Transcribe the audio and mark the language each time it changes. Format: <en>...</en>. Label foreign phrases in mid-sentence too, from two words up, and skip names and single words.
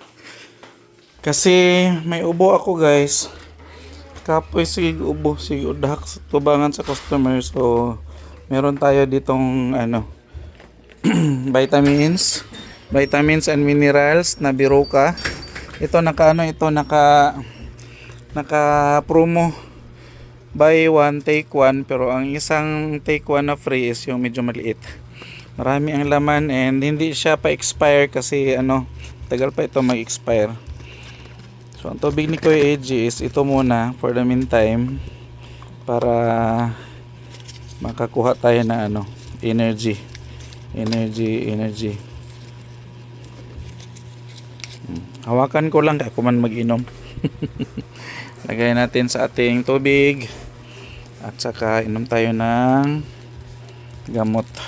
<tl>Kasi may ubo ako guys.</tl> <ceb>Kapoy sige ubo, sige udak tubangan sa customer.</ceb> <tl>So meron tayo ditong ano</tl> <en>vitamins and minerals</en> <tl>na Biroka. Ito naka promo</tl> <en>buy one take one,</en> <tl>pero ang isang</tl> <en>take one</en> <tl>na free is yung medyo maliit. Marami ang laman and hindi siya pa expire kasi ano tagal pa ito mag-expire. So ang tubig ni Kuya AJ is ito muna</tl> <en>for the meantime</en> <tl>para makakuha tayo na ano energy. Hawakan ko lang kaya kuman mag-inom. Lagay natin sa ating tubig at saka inom tayo ng gamot.</tl>